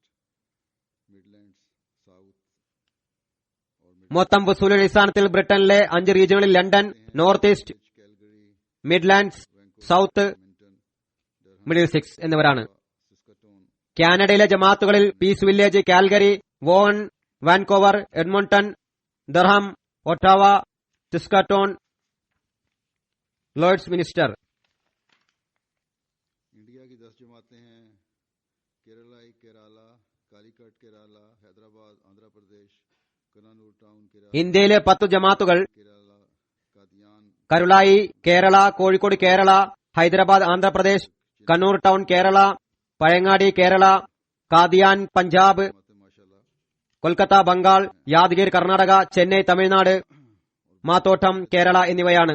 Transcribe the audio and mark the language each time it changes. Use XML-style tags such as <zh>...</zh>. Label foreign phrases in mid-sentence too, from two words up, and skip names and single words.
<ml>മൊത്തം വസൂലിയുടെ അടിസ്ഥാനത്തിൽ ബ്രിട്ടനിലെ 5 റീജിയനുകളിൽ ലണ്ടൻ, നോർത്ത് ഈസ്റ്റ്, മിഡ്ലാൻഡ്സ്, സൌത്ത്, മിഡിൽ സിക്സ് എന്നിവരാണ്. കാനഡയിലെ ജമാഅത്തുകളിൽ പീസ് വില്ലേജ്, കാൽഗറി, വോൺ, വാൻകോവർ, എഡ്മോണ്ടൺ, ദർഹാം, ഒട്ടാവ, സിസ്കട്ടോൺ, ലോർഡ്സ് മിനിസ്റ്റർ.</ml> <hi>इंडिया की 10 जमातें हैं. केरला, कालीकट केरला, हैदराबाद आंध्र प्रदेश, कनानूर टाउन केरला,</hi> <ml>ഇന്ത്യയിലെ 10 ജമാഅത്തുകൾ</ml> <hi>केरला, कादियान</hi> <ml>കരുളായി കേരള, കോഴിക്കോട് കേരള, ഹൈദരാബാദ് ആന്ധ്രാപ്രദേശ്, കണ്ണൂർ ടൗൺ കേരള, പഴയങ്ങാടി കേരള, കാദിയാൻ പഞ്ചാബ്,</ml> <ar>ما شاء الله</ar> <ml>കൊൽക്കത്ത ബംഗാൾ, യാദഗിർ കർണാടക, ചെന്നൈ തമിഴ്നാട്, മാത്തോട്ടം കേരള എന്നിവയാണ്.</ml>